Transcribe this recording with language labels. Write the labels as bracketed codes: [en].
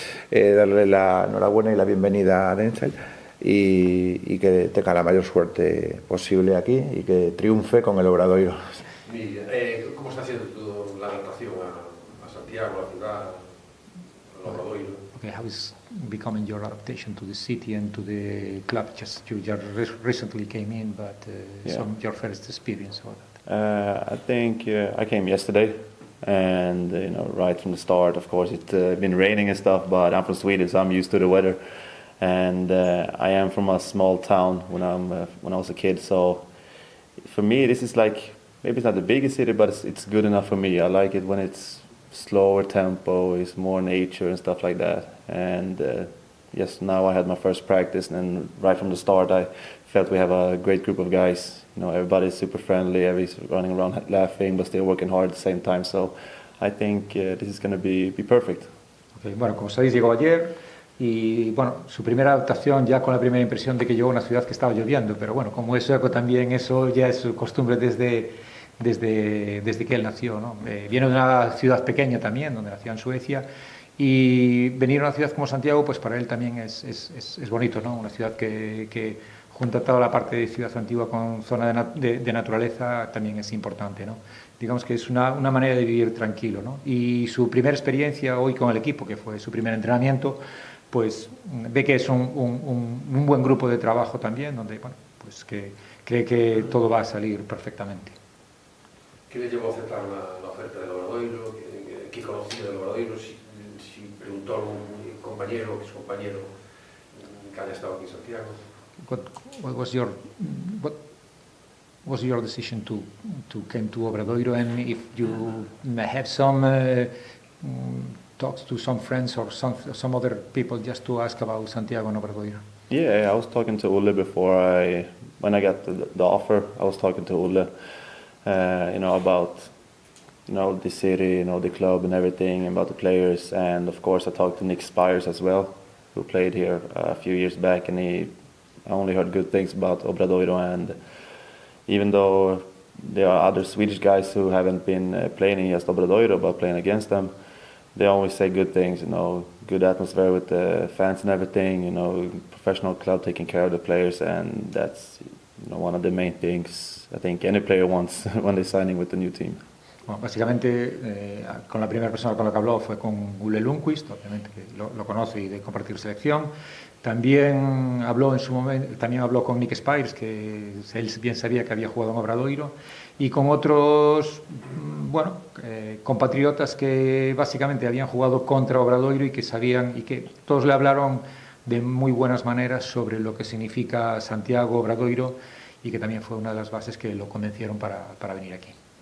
[es] Darle la enhorabuena y la bienvenida a Denzel, y que tenga la mayor suerte posible aquí y que triunfe con el Obradoiro. ¿Cómo está siendo la adaptación a Santiago, a la ciudad, al Obradoiro? [en] Okay, how is becoming your adaptation to the city and to the club? You just recently came in, but your first experience about that? I think I came yesterday, and right from the start, of course, it's been raining and stuff. But I'm from Sweden, so I'm used to the weather, and I am from a small town when I was a kid. So for me, this is like, maybe it's not the biggest city, but it's good enough for me. I like it when it's slower tempo, it's more nature and stuff like that. And yes, now I had my first practice, and right from the start I felt we have a great group of guys. Everybody's super friendly, everybody's running around laughing but still working hard at the same time. So I think this is going to be perfect. [es] Okay, como sabéis, llegó ayer, y su primera adaptación, ya con la primera impresión de que llegó a una ciudad que estaba lloviendo, pero como es sueco también, eso ya es su costumbre desde que él nació, ¿no? Viene de una ciudad pequeña también, donde nació en Suecia, y venir a una ciudad como Santiago, pues para él también es bonito, ¿no? Una ciudad que junta toda la parte de ciudad antigua con zona de naturaleza, también es importante, ¿no? Digamos que es una manera de vivir tranquilo, ¿no? Y su primera experiencia hoy con el equipo, que fue su primer entrenamiento, pues ve que es un buen grupo de trabajo también, donde pues que cree que todo va a salir perfectamente. ¿Qué le llevó a aceptar la oferta del Obradoiro? ¿Qué conocía del Obradoiro? Si preguntó a un compañero, que es compañero, que haya estado aquí en Santiago. [en] What was your decision to come to Obradoiro, and if you have some talks to some friends or some other people just to ask about Santiago and Obradoiro? Yeah, I was talking to Ulle when I got the offer. I was talking to Ulle, about the city, the club and everything, about the players, and of course I talked to Nick Spires as well, who played here a few years back, and I only heard good things about Obradoiro. And even though there are other Swedish guys who haven't been playing in just Obradoiro but playing against them, they always say good things, good atmosphere with the fans and everything, professional club taking care of the players, and that's one of the main things I think any player wants when they're signing with the new team. [es] Bueno, básicamente con la primera persona con la que habló fue con Ulle Lundqvist, obviamente que lo conoce y de compartir selección, También habló en su momento, también habló con Nick Spires, que él bien sabía que había jugado en Obradoiro, y con otros, bueno, compatriotas que básicamente habían jugado contra Obradoiro y que sabían, y que todos le hablaron de muy buenas maneras sobre lo que significa Santiago Obradoiro, y que también fue una de las bases que lo convencieron para venir aquí.